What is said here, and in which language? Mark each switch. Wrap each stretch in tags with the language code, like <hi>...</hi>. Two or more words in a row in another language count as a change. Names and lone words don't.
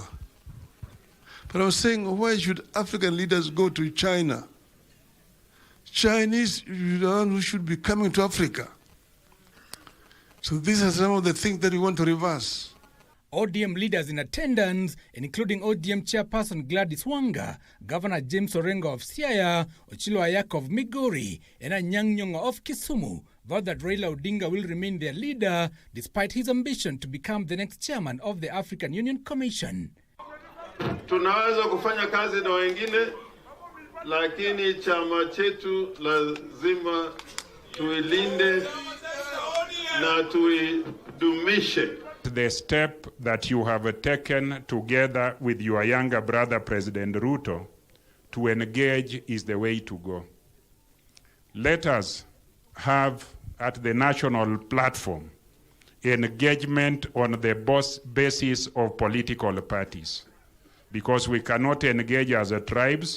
<en>But I was saying, why should African leaders go to China? Chinese are the ones who should be coming to Africa. So these are some of the things that we want to reverse. ODM leaders in attendance, including ODM chairperson Gladys Wanga, Governor James Orengo of Siaya, Ochilo Ayako of Migori, and Anyang' Nyong'o of Kisumu, vowed that Raila Odinga will remain their leader despite his ambition to become the next chairman of the African Union Commission.</en> <sw>Tunaweza kufanya kazi na wengine, lakini chama chetu lazima tuilinde na tuidumishe.</sw> <en>The step that you have taken together with your younger brother, President Ruto, to engage is the way to go. Let us have, at the national platform, engagement on the basis of political parties, because we cannot engage as a tribes.</en>